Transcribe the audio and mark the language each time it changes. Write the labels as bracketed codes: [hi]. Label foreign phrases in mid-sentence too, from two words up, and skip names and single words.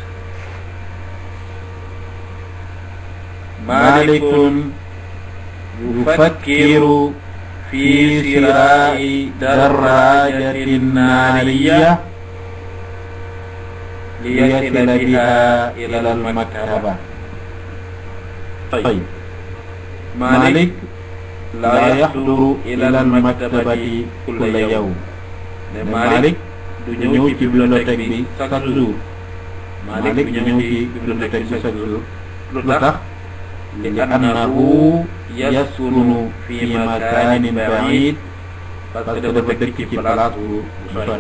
[ar] مالك يفكر في شراء دراجة نارية ليصل بها إلى المكتبة. طيب مالك لا يحضر إلى المكتبة كل يوم. [wo] Malik du ñëw ci bibliothèque bi [fr] chaque jour. [wo] Malik du ñëw ci bibliothèque bi [fr] chaque jour. [wo] lu tax li [ar] أنه يسكن في مكان بعيد, [fr] parce que [wo] dafa dëkk ci place bu sori.